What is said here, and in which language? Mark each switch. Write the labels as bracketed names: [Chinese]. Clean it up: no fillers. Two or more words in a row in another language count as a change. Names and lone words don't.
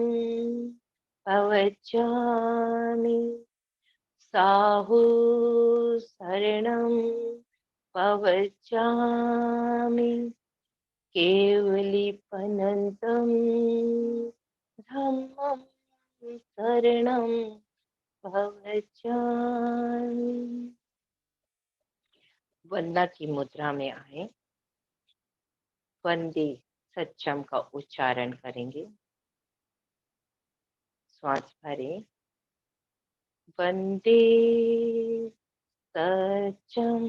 [Prakrit languages] पवचामि, साहु शरणं पवचामि, केवलीपनन्तं धम्मं शरणं पवचामि। [Hindi] वंदना की मुद्रा में आए। [Prakrit languages] वंदे सच्चम [Hindi] का उच्चारण करेंगे। श्वास भरें। [Prakrit languages] वंदे सच्चम।